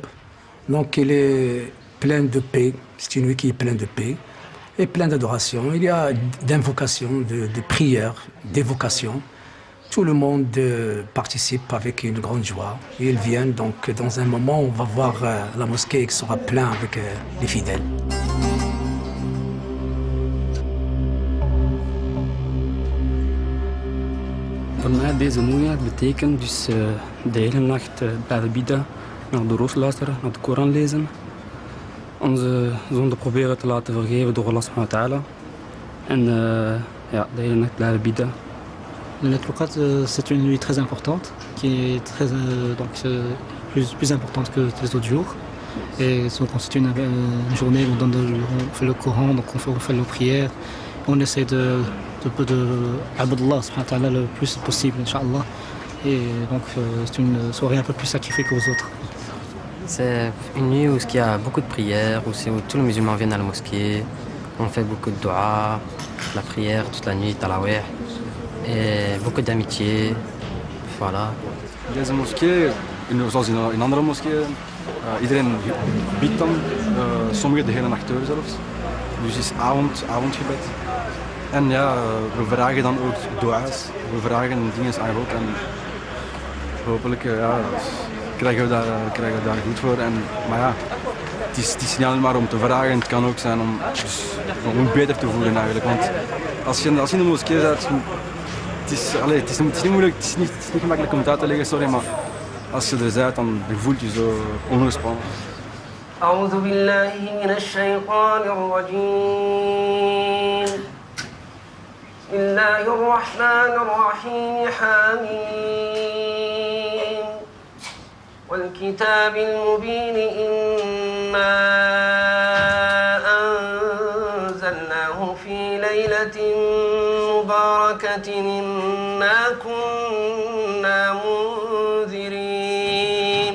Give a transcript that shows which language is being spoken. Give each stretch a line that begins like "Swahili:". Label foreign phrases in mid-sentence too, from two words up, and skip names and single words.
French: Donc il est plein de paix, c'est une nuit qui est pleine de paix et plein d'adoration. Il y a d'invocations, de prières, d'évocations. Tout le monde participe avec une grande joie. Et ils viennent donc dans un moment, on va voir la mosquée qui sera pleine avec les fidèles.
Dutch: Voor mij deze moeheid betekent dus de hele nacht blijven bidden, naar de roos luisteren, naar de Koran lezen. Onze zonde proberen te laten vergeven door Allah
Arabic: سبحانه وتعالى.
Dutch: En de hele nacht blijven bidden.
French: Laylatul Qadr, c'est une nuit très importante, qui est très, plus importante que les autres jours. Et ça constitue une journée où on fait le Coran, donc on fait nos prières. On essaie de abdallah le plus possible, Inch'Allah. Et donc c'est une soirée un peu plus sacrifiée qu'aux autres. C'est une nuit où il y a beaucoup de prières, où tous les musulmans viennent à la mosquée. On fait beaucoup de dua, la prière toute la nuit, talawih. et beaucoup d'amitié. Voilà.
Dutch: Deze moskee, zoals in andere moskeeën, iedereen biedt dan, sommigen de hele nacht door zelfs. Dus het is avondgebed. En ja, we vragen dan ook dua's, we vragen dingen aan God en hopelijk krijgen we daar goed voor. Maar ja, het is niet alleen maar om te vragen, het kan ook zijn om beter te voelen eigenlijk. Want als je in de moskee zit, het is niet moeilijk, het is niet gemakkelijk om het uit te leggen, sorry, maar als je er bent, dan voelt je zo ongespannen.
Arabic: أعوذ بالله من الشيطان الرجيم بسم الله الرحمن الرحيم حميم والكتاب المبين إنا أنزلناه في ليلة مباركة إنا كنا منذرين.